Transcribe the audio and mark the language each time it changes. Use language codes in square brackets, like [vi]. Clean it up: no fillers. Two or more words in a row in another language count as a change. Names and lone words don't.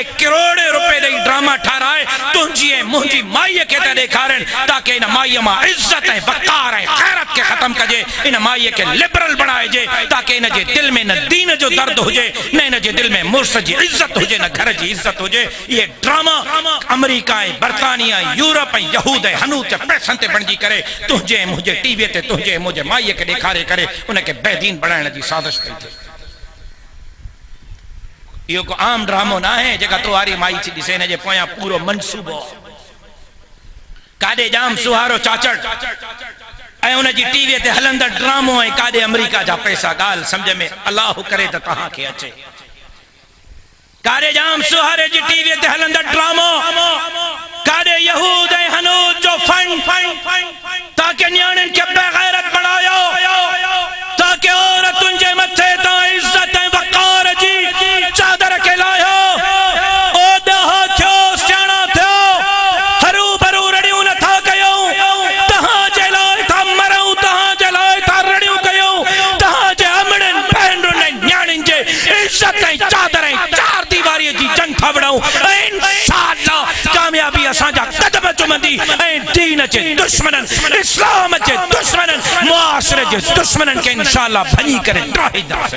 [sd] करोड़े रुपए ॾेई ड्रामा ठाराए तुंहिंजी ऐं मुंहिंजी माईअ खे था ॾेखारनि ताकि इन माईअ मां इज़त ऐं वक़ार ऐं ग़ैरत खे ख़तम कजे इन माईअ खे लिबरल बणाइजे ताकि इन जे दिलि में न दीन जो दर्द हुजे न इन जे दिलि में मुड़ुस जी इज़त हुजे न घर जी इज़त हुजे ये ड्रामा अमेरिका ऐं बर्तानिया यूरोप ऐं यहूद ऐं हनूद जे पैसनि ते बणिजी करे तुंहिंजे ऐं मुंहिंजे टीवीअ ते तुंहिंजे ऐं मुंहिंजे माईअ खे ॾेखारे करे उनखे बेदीन बणाइण जी साज़िश कई थिए इहो को आम ड्रामो न आहे जेका तोहारी माई थी ॾिसे हिन जे पोयां पूरो मनसूबो काॾे जाम सुहारो चाचड़ ऐं उन जी टीवीअ ते हलंदड़ ड्रामो ऐं काॾे अमेरिका जा पैसा ॻाल्हि सम्झ में अलाह करे त तव्हांखे अचे काॾे जाम सुहारे जी टीवीअ ते हलंदड़ ड्रामो काॾे यहूद ऐं हनूद जो फंड ताकि न्याणियुनि खे बेग़ैरत बणायो ताकि औरतुनि जे मथे तां इज़त ऐं वक़ार जी चादर के लायो ओ दहा थियो सियाणा थियो हरू भरू रड़ियूं नथा कयूं तहां जे लाइ था मरूं तहां जे लाइ था रड़ियूं कयूं तहां जे अमड़नि भेनरुनि ऐं न्याणियुनि जे इज़त ऐं चादर ऐं चार दीवारीअ जी जंग था विड़ऊं ऐं इंशाअल्लाह कामयाबी असांजा कदम चुमंदी ऐं दीन जे दुश्मननि इस्लाम जे दुश्मननि मुआशरे जे दुश्मननि खे इंशाअल्लाह भञी करे ड्राहींदासीं